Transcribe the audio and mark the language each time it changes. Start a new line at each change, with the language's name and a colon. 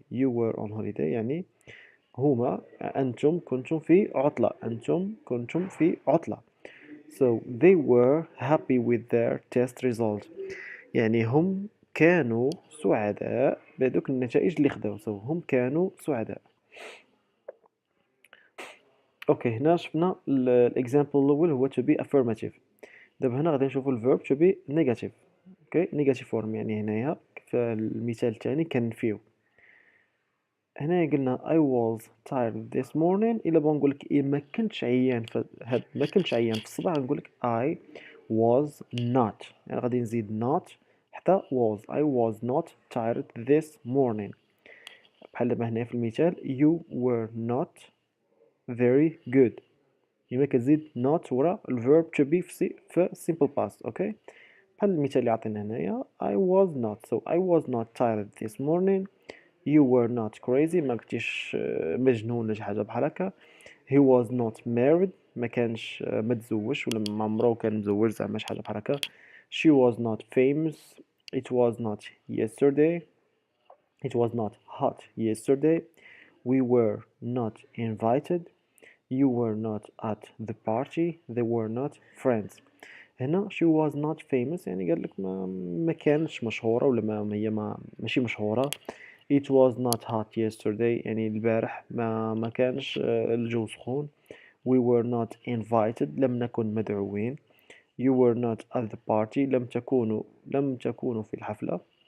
English: You were on holiday
Arabic: يعني أنتم كنتم في عطلة. أنتم كنتم في عطلة.
English: So they were happy with their test result.
Arabic: يعني هم كانوا سعداء بهذوك النتائج اللي خداو. So هم كانوا سعداء. اوكي هنا شفنا الاكزامبل الاول هو to be affirmative. دابا هنا غادي نشوفوا الverb to be negative. اوكي negative form يعني هنايا في المثال الثاني كنفيو. هنا قلنا
English: I was tired this morning.
Arabic: الا بغا نقول لك ما كنتش عيان ما كنتش عيان في الصباح نقول لك
English: I was not
Arabic: يعني غادي نزيد not حتى was.
English: I was not tired this morning.
Arabic: بحال دابا هنا في المثال
English: you were not very good
Arabic: يما كتزيد
English: not ورا الverb to be في simple past.
Arabic: اوكي بحال المثال اللي عطينا هنايا
English: I was not. So I was not tired this morning. You were not crazy
Arabic: ما كنتيش مجنون ولا شي حاجه بحال هكا.
English: He was not married
Arabic: ما كانش متزوج ولا ما عمرو كان مزوج زعما شي حاجه بحال هكا.
English: She was not famous. It was not yesterday. It was not hot yesterday. We were not invited. You were not at the party. They were not friends.
Arabic: هنا
English: she was not famous
Arabic: يعني قال لك ما كانش مشهورة ولا ماشي مشهورة.
English: It was not hot yesterday
Arabic: يعني البارح ما كانش الجو سخون.
English: We were not invited
Arabic: لم نكن مدعوين.
English: You were not at the party
Arabic: لم تكونوا في الحفلة.